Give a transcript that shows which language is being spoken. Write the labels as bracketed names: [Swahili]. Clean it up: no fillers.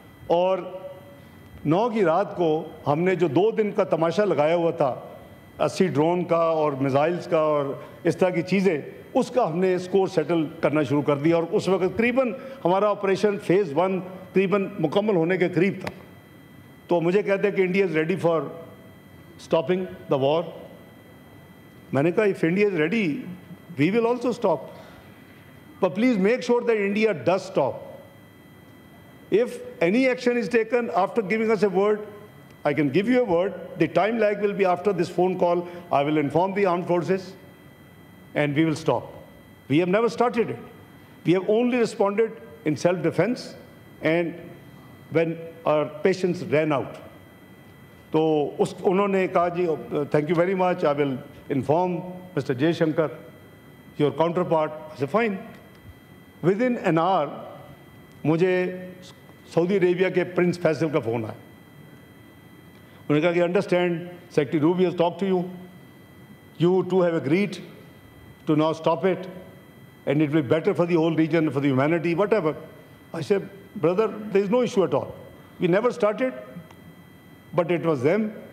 [Hindi] और 9 की रात को हमने जो 2 दिन का तमाशा लगाया हुआ था, 80 ड्रोन का और मिसाइल्स का और इस तरह की चीज़ें, उसका हमने स्कोर सेटल करना शुरू कर दिया। और उस वक्त करीबन हमारा ऑपरेशन फ़ेज़ 1 करीबन मुकम्मल होने के करीब था। तो मुझे कहते हैं कि [English] India is ready for stopping the war. [Hindi] मैंने कहा [English] If India is ready we will also stop, but please make sure that India does stop. If any action is taken after giving us a word, I can give you a word. The time lag will be after this phone call. I will inform the armed forces and we will stop. We have never started it. We have only responded in self-defense and when our patience ran out. [Hindi] तो उन्होंने कहा जी [English] thank you very much, I will inform Mr. Jaishankar, your counterpart. I said fine. Within an hour [Hindi] मुझे Saudi Arabia के Prince Faisal का phone आया. उन्होंने कहा कि [English] understand, Secretary Ruby has talked to you. You two have agreed to now stop it, and it will be better for the whole region, for the humanity, whatever. I said, brother, there is no issue at all. We never started, but it was them.